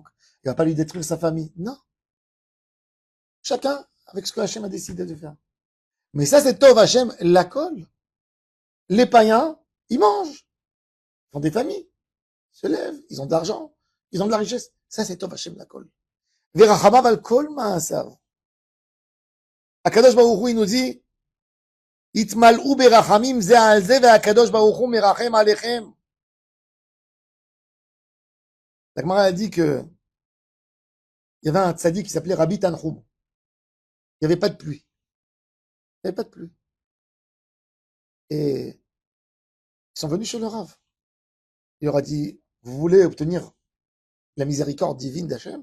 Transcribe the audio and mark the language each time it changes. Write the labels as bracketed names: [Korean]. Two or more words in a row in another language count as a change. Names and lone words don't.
[French] Il va pas lui détruire sa famille. Non. Chacun avec ce que Hachem a décidé de faire. Mais ça, c'est [Hebrew] טוב השם לכל. [French] Les païens, ils mangent. Ils font des familles. Ils se lèvent. Ils ont de l'argent. Ils ont de la richesse. Ça, c'est [Hebrew] טוב השם לכל. ורחמיו על כל מעשיו. הקדוש ברוך הוא, [French] il nous dit, [Hebrew] התמלאו ברחמים זה על זה והקדוש ברוך הוא מרחם עליכם. [French] La Gemara a dit que il y avait un tzaddik qui s'appelait Rabbi Tanchum. Il n'y avait pas de pluie. Il n'y avait pas de pluie. Et ils sont venus chez le Rav. Il leur a dit, vous voulez obtenir la miséricorde divine d'Hachem?